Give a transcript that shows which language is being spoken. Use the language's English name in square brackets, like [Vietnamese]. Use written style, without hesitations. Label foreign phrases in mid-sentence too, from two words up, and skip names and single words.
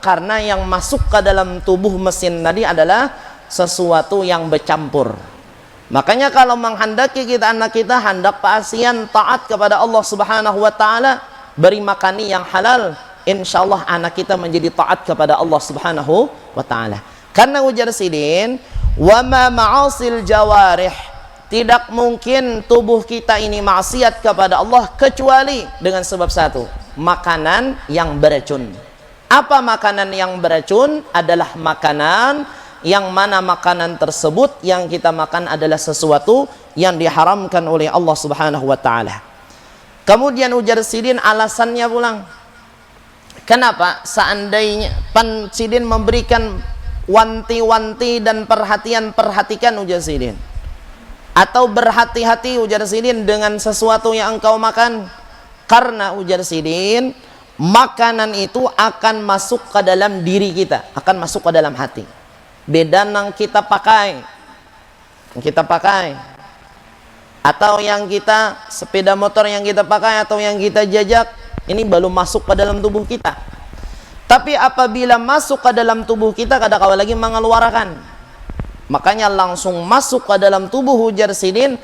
[Indonesian] Karena yang masuk ke dalam tubuh mesin tadi adalah sesuatu yang bercampur. Makanya kalau menghendaki kita anak kita hendak paasian taat kepada Allah [Arabic] سبحانه وتعالى, [Indonesian] beri makani yang halal, insyaallah anak kita menjadi taat kepada Allah [Arabic] سبحانه وتعالى. [Indonesian] Karena [Banjar] ujar sidin, [Arabic] وما معاصي الجوارح, [Indonesian] tidak mungkin tubuh kita ini maksiat kepada Allah kecuali dengan sebab satu, makanan yang beracun. Apa makanan yang beracun? Adalah makanan yang mana makanan tersebut yang kita makan adalah sesuatu yang diharamkan oleh Allah [Arabic] سبحانه وتعالى. [Indonesian] Kemudian [Banjar] ujar sidin [Indonesian] alasannya pulang. Kenapa seandainya Pan Sidin memberikan wanti-wanti dan perhatikan [Banjar] ujar sidin, [Indonesian] atau berhati-hati [Banjar] ujar sidin [Indonesian] dengan sesuatu yang engkau makan? Karena [Banjar] ujar sidin, [Indonesian] makanan itu akan masuk ke dalam diri kita, akan masuk ke dalam hati. Beda yang kita pakai, atau yang kita sepeda motor yang kita pakai atau yang kita jajak, ini belum masuk ke dalam tubuh kita. Tapi apabila masuk ke dalam tubuh kita, [Banjar] kada kawa lagi [Indonesian] mengeluarkan, makanya langsung masuk ke dalam tubuh [Banjar] ujar sidin.